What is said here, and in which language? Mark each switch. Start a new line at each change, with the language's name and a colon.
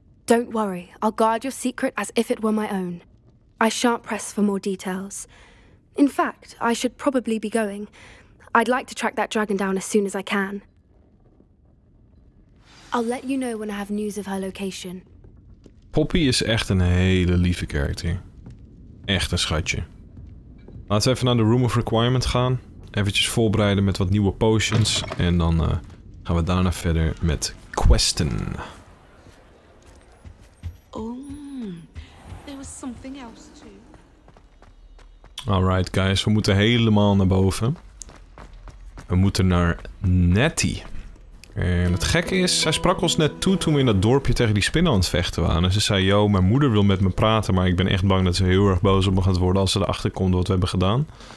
English: Don't worry, I'll guard your secret as if it were my own. I shan't press for more details. In fact, I should probably be going. I'd like to track that dragon down as soon as I can. I'll let you know when I have news of her location.
Dutch: Poppy is echt een hele lieve karakter. Echt een schatje. Laten we even naar de Room of Requirement gaan. Eventjes voorbereiden met wat nieuwe potions. En dan gaan we daarna verder met questen.
English: Oh, there was something else too.
Dutch: Alright guys, we moeten helemaal naar boven. We moeten naar Nettie. En het gekke is, zij sprak ons net toe toen we in dat dorpje tegen die spinnen aan het vechten waren. En ze zei, yo, mijn moeder wil met me praten, maar ik ben echt bang dat ze heel erg boos op me gaat worden als ze erachter komt wat we hebben gedaan.